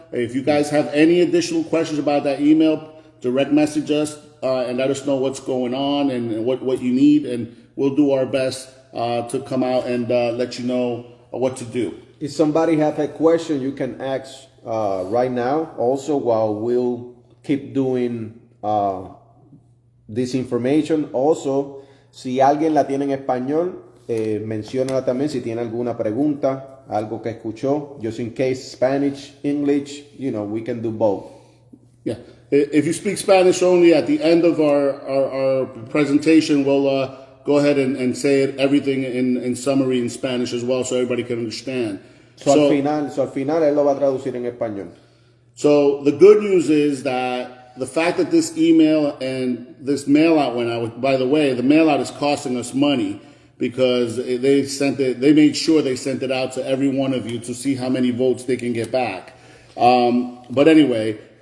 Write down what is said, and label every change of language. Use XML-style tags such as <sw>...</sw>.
<en>If you guys have any additional questions about that email, direct message us and let us know what's going on and what you need. And we'll do our best to come out and let you know what to do. If somebody have a question, you can ask right now. Also, while we'll keep doing this information.</en> <es>Also, si alguien la tiene en español, menciónala también si tiene alguna pregunta, algo que escuchó.</es> <en>Just in case Spanish, English, we can do both. Yeah. If you speak Spanish only, at the end of our presentation, we'll go ahead and say everything in summary in Spanish as well so everybody can understand.</en> <es>So al final él lo va a traducir en español.</es> <en>So the good news is that the fact that this email and this mail out went out, by the way, the mail out is costing us money because they made sure they sent it out to every one of you to see how many votes they can get back. But anyway,</en>